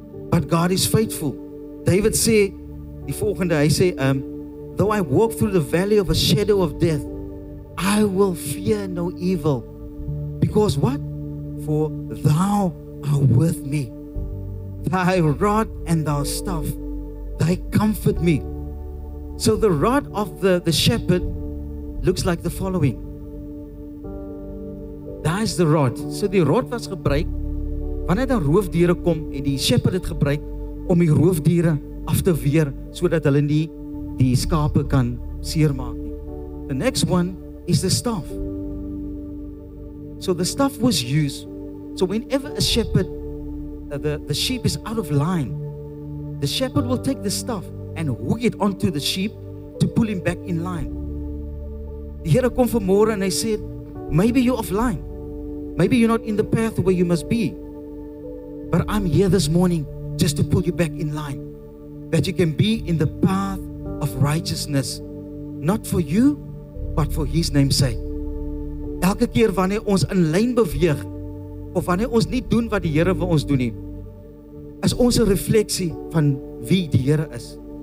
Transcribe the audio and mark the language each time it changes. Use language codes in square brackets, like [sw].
[en] But God is faithful. [af] David sê die volgende, hy sê, [en] though I walk through the valley of a shadow of death, I will fear no evil. Because what? For thou art with me. Thy rod and thy staff, they comfort me. So the rod of the shepherd looks like the following. [af] Daar is [en] the rod. [af] So die rod was gebruik wanneer daar roofdiere kom en die shepherd het gebruik om die roofdiere af te weer sodat hulle nie die skape kan seermaak nie. [en] The next one is the staff. So the staff was used. So whenever a shepherd, the sheep is out of line, the shepherd will take the staff and hook it onto the sheep to pull him back in line. [af] Die Here kom vanmôre en hy sê, [en] maybe you're off line. Maybe you're not in the path where you must be. But I'm here this morning just to pull you back in line. That you can be in the path of righteousness. Not for you, but for His name's sake. [af] Elke keer wanneer ons in lyn beweeg, of wanneer ons nie doen wat die Here vir ons doen nie, is ons 'n refleksie van wie die Here is.